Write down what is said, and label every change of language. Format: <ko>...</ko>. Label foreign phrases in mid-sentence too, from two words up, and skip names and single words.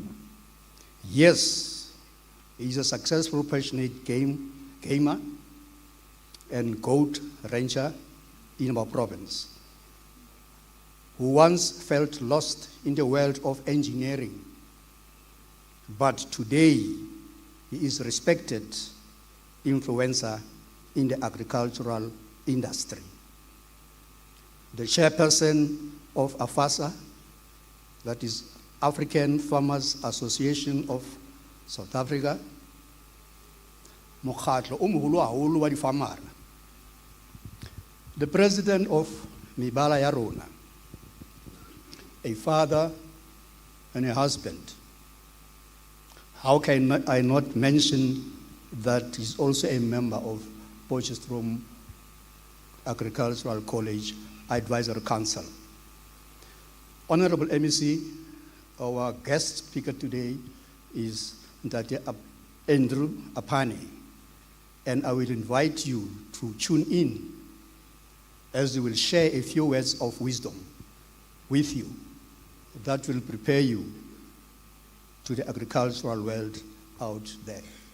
<en>Yes, he is a successful, passionate gamer and goat rancher in our province, who once felt lost in the world of engineering, but today he is a respected influencer in the agricultural industry. The chairperson of AFASA, that is African Farmers Association of South Africa,</en> <st>mokgatlo o moholo haholo wa difamara.</st> <en>The president of</en> <st>Mebala ya rona,</st> <en>a father and a husband. How can I not mention that he's also a member of Potchefstroom Agricultural College Advisory Council. Honorable MEC, our guest speaker today is Ndate Andrew Apane, and I will invite you to tune in as he will share a few words of wisdom with you that will prepare you to the agricultural world out there.</en>